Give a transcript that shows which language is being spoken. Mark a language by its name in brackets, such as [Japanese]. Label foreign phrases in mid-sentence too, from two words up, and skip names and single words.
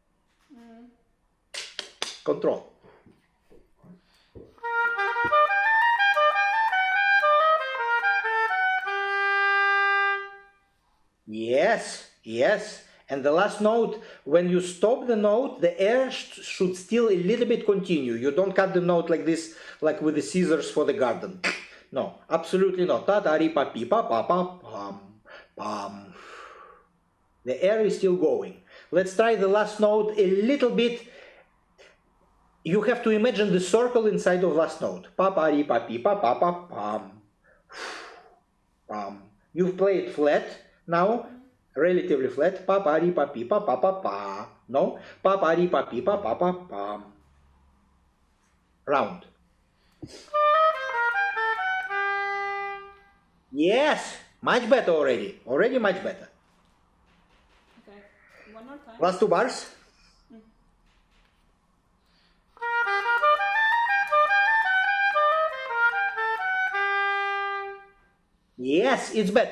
[English] Control. Yes. And the last note, when you stop the note, the air should still a little bit continue. You don't cut the note like this, like with the scissors for the garden. No, absolutely not. Ta ta ri pa pi pa pa pa pam pam. The air is still going. Let's try the last note a little bit. You have to imagine the circle inside of last note. Pa pa ri pa pi pa pa pa pam pam. You play it flat now. Relatively flat. Pa pa ri pa pi pa pa pa pa. No. Pa pa ri pa pi pa pa pa pam. Round. Yes, much better already. Already much better. Okay, one more time. Last two bars. Yes, it's better.